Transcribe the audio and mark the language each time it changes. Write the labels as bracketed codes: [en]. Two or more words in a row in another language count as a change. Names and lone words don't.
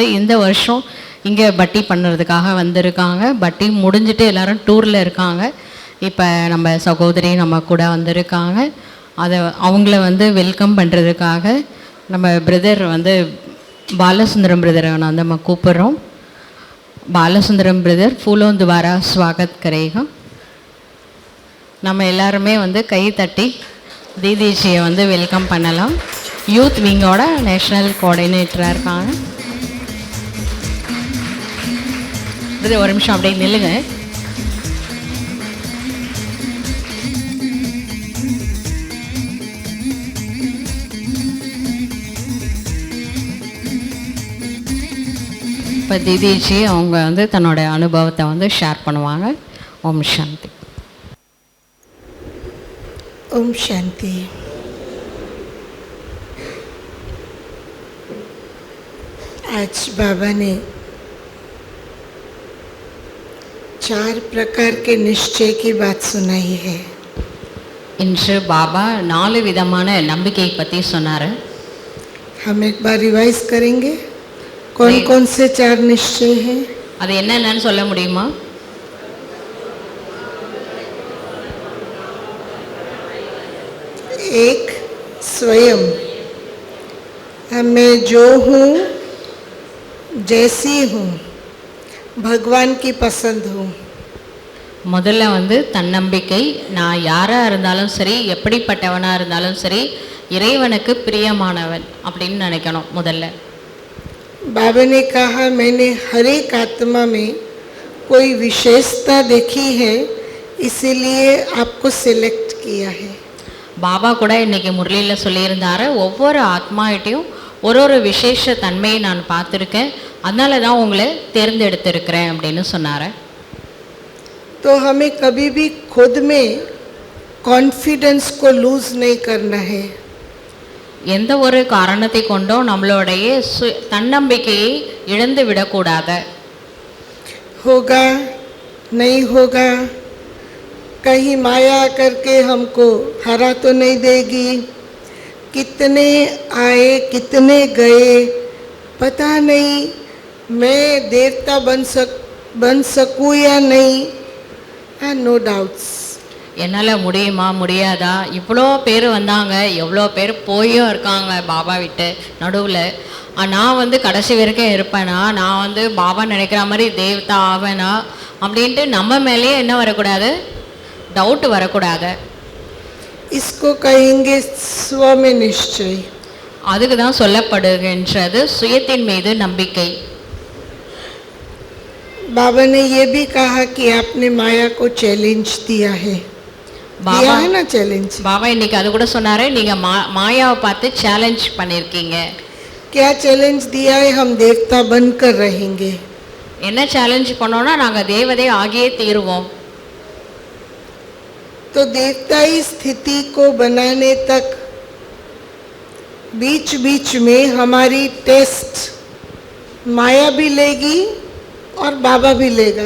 [ta] இந்த வருஷம் இங்கே பட்டி பண்ணுறதுக்காக வந்திருக்காங்க. பட்டி முடிஞ்சுட்டு எல்லோரும் டூரில் இருக்காங்க. இப்போ நம்ம சகோதரி நம்ம கூட வந்திருக்காங்க. அதை அவங்கள வந்து வெல்கம் பண்ணுறதுக்காக நம்ம பிரதர் வந்து பாலசுந்தரம் பிரதரை வந்து நம்ம கூப்பிட்றோம். [hi] बालसुंदरम ब्रदर फूलों द्वारा स्वागत करेगा. [ta] நம்ம எல்லாருமே வந்து கை தட்டி தீதிஜியை வந்து வெல்கம் பண்ணலாம். [en] youth wing national coordinator [ta] இருக்காங்க. இது ஒரு நிமிஷம் அப்படியே நில்லுங்க. இப்போ தீதிஜி அவங்க வந்து தன்னோட அனுபவத்தை வந்து ஷேர் பண்ணுவாங்க. ஓம் சாந்தி. [hi] ओम शांति. आज बाबा ने 4 प्रकार के निश्चय की बात सुनाई है. [ta] இன்று பாபா 4 விதமான நம்பிக்கை பற்றி சொன்னார். [hi] हम एक बार रिवाइज करेंगे. कौन कौन से 4 निश्चय हैं? [ta] அது என்னென்னு சொல்ல முடியுமா? [hi] एक, स्वयं मैं जो हूँ जैसी हूँ भगवान की पसंद हूँ. [ta] முதல்ல வந்து தன்னம்பிக்கை. நான் யாராக இருந்தாலும் சரி, எப்படிப்பட்டவனாக இருந்தாலும் சரி, இறைவனுக்கு பிரியமானவன் அப்படின்னு நினைக்கணும் முதல்ல. [hi] बाबा ने कहा मैंने हर एक आत्मा में कोई विशेषता देखी है, इसीलिए आपको सिलेक्ट किया है. [ta] பாபா கூட இன்றைக்கி முரளியில் சொல்லியிருந்தார், ஒவ்வொரு ஆத்மாகிட்டையும் ஒரு ஒரு விசேஷ தன்மையை நான் பார்த்துருக்கேன், அதனால தான் உங்களை தேர்ந்தெடுத்திருக்கிறேன் அப்படின்னு சொன்னார். [hi] तो हमें कभी भी खुद में कॉन्फिडेंस को लूज नहीं करना है. [ta] எந்த ஒரு காரணத்தை கொண்டும் நம்மளுடைய தன்னம்பிக்கையை இழந்து விடக்கூடாது. [hi] होगा नहीं होगा, कहीं माया करके हमको हरा तो नहीं देगी. कितने आए कितने गए पता नहीं, मैं देवता बन सकूँ या नहीं. [en] No doubts. [ta] என்னால் முடியுமா முடியாதா, இவ்வளோ பேர் வந்தாங்க, எவ்வளோ பேர் போயும் இருக்காங்க பாபா விட்டு நடுவில். நான் வந்து கடைசி வரைக்கும் இருப்பேனா, நான் வந்து பாபா நினைக்கிற மாதிரி தேவதா ஆவேனா அப்படின்ட்டு நம்ம மேலேயே என்ன வரக்கூடாது, டவுட் வரக்கூடாது. [hi] इसको कहेंगे स्व में निश्चय. [ta] அதுக்கு தான் சொல்லப்படுகின்றது சுயத்தின் மீது நம்பிக்கை. [hi] बाबा ने ये भी कहा कि आपने माया को चैलेंज दिया है. [ta] பாபா [hi] ना चैलेंज. [ta] பாபா இன்னைக்கு அது கூட சொன்னாரு, நீங்க மாயாவை பார்த்து சேலஞ்ச் பண்ணிருக்கீங்க. [hi] क्या चैलेंज दिया है? हम देवता बनकर रहेंगे. [ta] என்ன சேலஞ்ச் பண்ணோம்னா நாங்க தேவதை ஆகியே தீருவோம். [hi] तो देवताई स्थिति को बनाने तक बीच बीच में हमारी टेस्ट माया भी लेगी और बाबा भी लेगा.